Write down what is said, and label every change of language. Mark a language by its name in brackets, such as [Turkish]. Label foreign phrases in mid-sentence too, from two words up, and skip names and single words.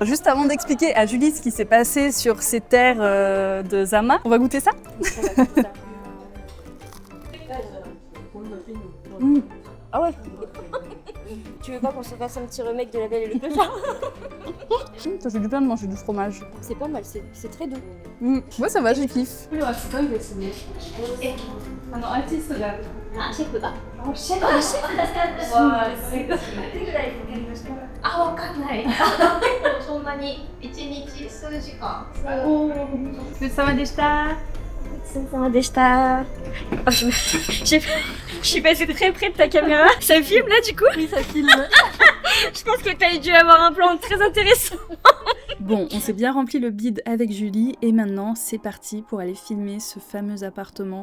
[French] Juste avant d'expliquer à Julie ce qui s'est passé sur ces terres de Zama, on va goûter ça. Ah ouais. Tu veux pas qu'on se fasse un petit remake de La Belle et le Clochard? Ça fait du bien de manger du fromage. C'est pas mal, c'est très doux. Ouais, ça va, j'ai kiff. [Japanese] あ、シェフだ。シェフだ。わあ、すごい。どれぐらいかかりました？あ、わかんない。そんなに1日数時間。ごちそうさまでした。 [French] Oh, je suis passée très près de ta caméra. Ça filme là du coup? Oui, ça filme. Je pense que t'as dû avoir un plan très intéressant. Bon, on s'est bien rempli le bide avec Julie et maintenant c'est parti pour aller filmer ce fameux appartement.